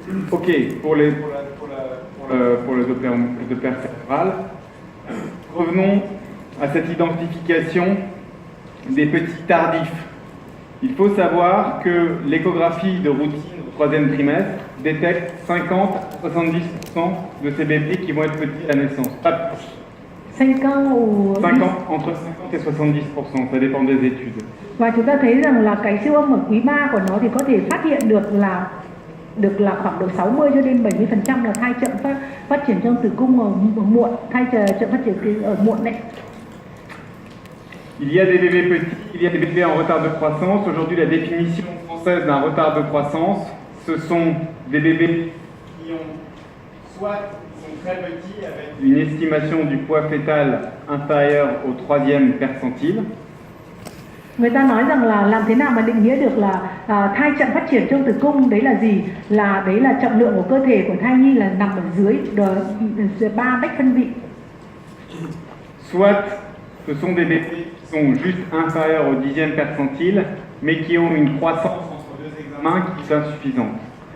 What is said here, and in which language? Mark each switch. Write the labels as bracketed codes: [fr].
[fr] Ok, pour le Doppler cérébral, revenons à cette identification des petits tardifs. Il faut savoir que l'échographie de routine au 3e trimestre détecte 50 à 70% de ces bébés qui vont être petits à la naissance. Pas plus. 50 entre 50 et 70%, ça dépend des études. [vi] Và chúng ta thấy rằng là cái siêu âm ở quý 3 của nó thì có thể phát hiện được là khoảng độ 60 cho đến 70% là thai chậm phát triển trong tử cung ở muộn, thai chậm phát triển ở muộn đấy. [fr] Il y a des bébés petits, il y a des bébés en retard de croissance. Aujourd'hui, la définition française d'un retard de croissance, ce sont des bébés qui ont soit sont très petits avec une estimation du poids fœtal inférieure au 3e percentile. [vi] Người ta nói rằng là làm thế nào mà định nghĩa được là thai chậm phát triển trong tử cung, đấy là gì? Đấy là trọng lượng của cơ thể của thai nhi là nằm ở dưới 3 bách phân vị. [fr] Soit ce sont des bébés qui sont juste inférieurs au 10e percentile, mais qui ont une croissance entre 2 examens qui est insuffisante.